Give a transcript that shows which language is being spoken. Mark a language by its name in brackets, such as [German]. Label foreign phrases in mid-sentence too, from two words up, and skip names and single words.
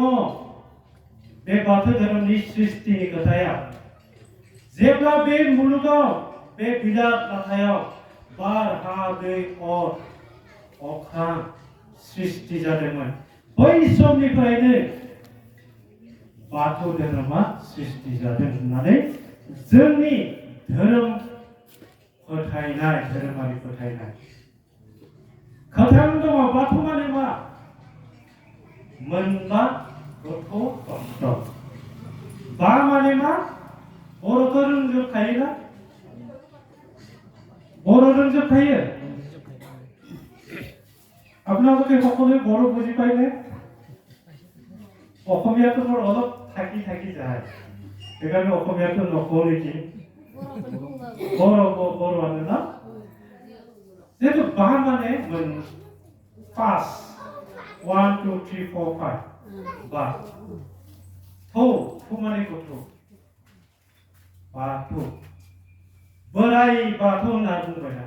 [Bodo] बे बाथौ धोरोमनि सृष्टिनि खोथाया जेब्ला बे मुलुगाव बे बिराद लाथायाव बार, हा, दै, अख्रां सृष्टि जादोंमोन, बै समनिफ्रायनो बाथौ धोरोमा सृष्टि जादों होननानै जोंनि धोरोम फोथायनाय, धोरोमारि फोथायनाय खोथा दङ। बाथौ माने मा? मोनबा गथ' तत्व। बा माने मा? बर'थ' रोंजोबखायोना? बर' रोंजोबखायो? [Assamese] আপোনালোকে সকলোৱে বড়ো বুজি পাইনে? অসমীয়াটো মোৰ অলপ থাকি যায়। সেইকাৰণে অসমীয়াটো নকওঁ নেকি? [Bodo] বড়োआनो ना? जिहेतु बा माने 5 1 2 3 4 5 बा। थौ माने गथ'। बाथौ। बोराइ बाथौ होनना बुंबाय ना।